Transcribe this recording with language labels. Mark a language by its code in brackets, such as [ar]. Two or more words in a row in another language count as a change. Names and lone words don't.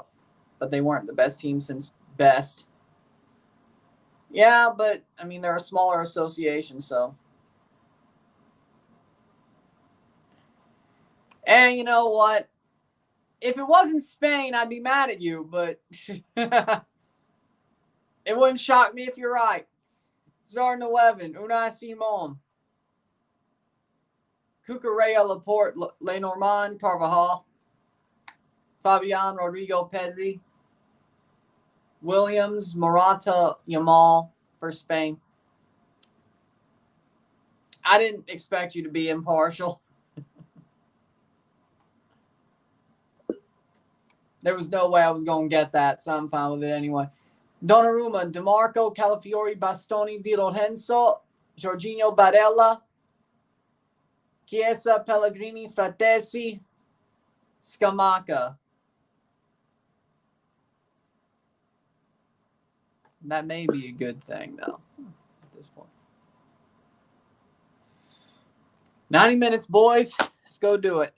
[en] But they weren't the best team since best. Yeah, but, I mean, they're a smaller association, so. And you know what? If it wasn't Spain, I'd be mad at you, but it wouldn't shock me if you're right. Starting 11, Unai Simon, Cucurella, Laporte, Lenormand, Carvajal, Fabian, Rodrigo, Pedri, Williams, Morata, Yamal for Spain. I didn't expect you to be impartial. There was no way I was going to get that, so I'm fine with it anyway. Donnarumma, DeMarco, Calafiori, Bastoni, Di Lorenzo, Jorginho, Barella, Chiesa, Pellegrini, Fratesi, Scamacca. That may be a good thing, though, at this point. 90 minutes, boys. Let's go do it.